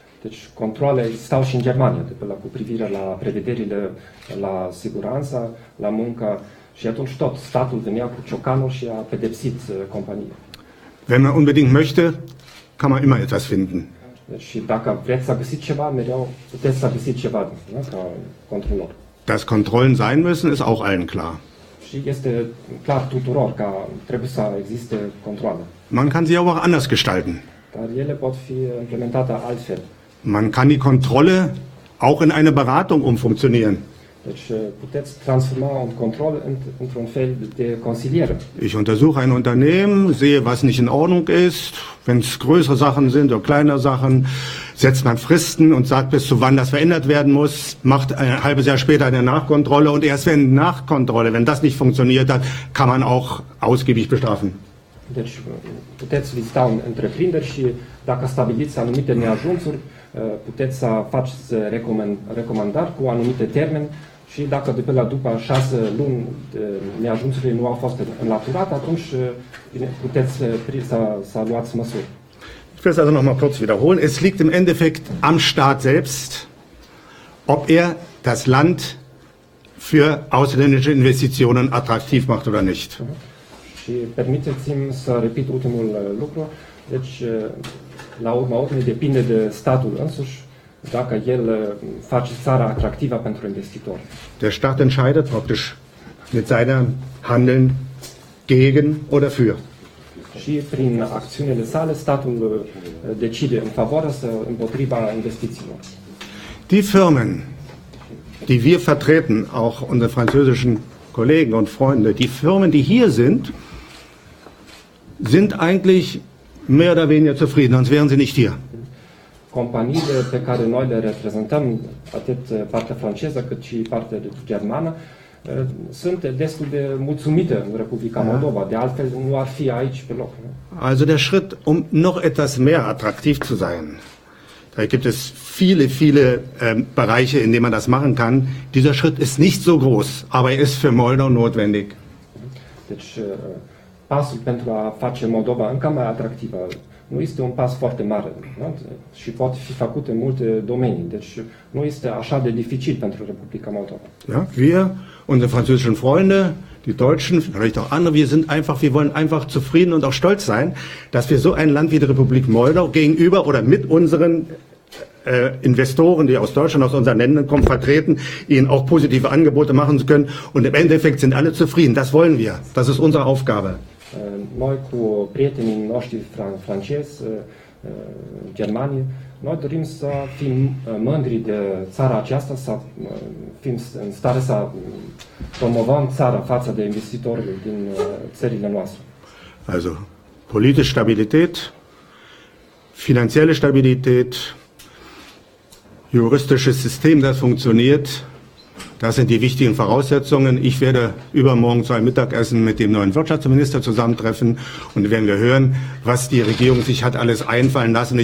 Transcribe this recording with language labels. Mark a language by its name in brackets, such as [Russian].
[Romanian] Deci controle existau și în Germania, cu privire la prevederile la siguranța, la muncă, și atunci tot statul venea cu ciocanul și a pedepsit compania. [German] Wenn man unbedingt möchte, kann man immer etwas finden. [Romanian] Deci și dacă vreți să găsiți ceva, mereu puteți să găsiți ceva, ca controlor. [German] Dass Kontrollen sein müssen, ist auch allen klar. [Romanian] Și este clar tuturor că trebuie să existe controle. [German] Man kann sie auch anders gestalten. [Romanian] Dar ele pot fi implementate altfel. [German] Man kann die Kontrolle auch in eine Beratung umfunktionieren. [Romanian] Deci puteți transforma un control într-un fel de consiliere. [German] Ich untersuche ein Unternehmen, sehe, was nicht in Ordnung ist. Wenn es größere Sachen sind oder kleinere Sachen, setzt man Fristen und sagt, bis zu wann das verändert werden muss, macht ein halbes Jahr später eine Nachkontrolle, und erst wenn Nachkontrolle, wenn das nicht funktioniert hat, kann man auch ausgiebig bestrafen. [Romanian] Deci puteți vizita întreprinderi și dacă stabiliți anumite neajunsuri, puteți să faceți recomandări cu anumite termeni, și dacă după 6 luni neajunsurile nu au fost înlăturate, atunci puteți să luați măsuri. [German] Ich will es also noch mal kurz wiederholen. Es liegt im Endeffekt am Staat selbst, ob er das Land für ausländische Investitionen attraktiv macht oder nicht. [Romanian] Și permiteți-mi să repet ultimul lucru. Deci, la urma urmei, depinde de statul însuși dacă el face țara atractivă pentru investitori. [German] Der Staat entscheidet praktisch mit seinem Handeln gegen oder für. [Romanian] Și prin acțiunile sale, statul decide în favoarea sau împotriva investițiilor. [German] Die Firmen, die wir vertreten, auch unsere französischen Kollegen und Freunde, die Firmen, die hier sind, sind eigentlich mehr oder weniger zufrieden, sonst wären sie nicht hier. [Romanian] Companiile pe care noi le reprezentăm, atât partea franceză cât și partea germană, sunt destul de mulțumite în Republica Moldova. De altfel, nu ar fi aici pe loc. [German] Also der Schritt, um noch etwas mehr attraktiv zu sein, da gibt es viele Bereiche, in denen man das machen kann. Dieser Schritt ist nicht so groß, aber er ist für Moldau notwendig. [Romanian] Deci, pasul pentru a face Moldova încă mai atractivă nu este un pas foarte mare, nu? Și poate fi făcut în multe domenii. Deci nu este așa de dificil pentru Republica Moldova. [German] Ja, wir, unsere französischen Freunde, die Deutschen, vielleicht auch andere, wir wollen einfach zufrieden und auch stolz sein, dass wir so ein Land wie die Republik Moldau gegenüber oder mit unseren Investoren, die aus Deutschland, aus unseren Ländern kommen, vertreten, ihnen auch positive Angebote machen zu können, und im Endeffekt sind alle zufrieden. Das wollen wir. Das ist unsere Aufgabe. [Romanian] Noi cu prietenii noștri francezi, germani, noi dorim să fim mândri de țara aceasta, să fim în stare să promovăm țara față de investitori din țările noastre. [German] Also politische Stabilität, finanzielle Stabilität, juristisches System, das funktioniert. Das sind die wichtigen Voraussetzungen. Ich werde übermorgen zu einem Mittagessen mit dem neuen Wirtschaftsminister zusammentreffen, und werden wir hören, was die Regierung sich hat alles einfallen lassen.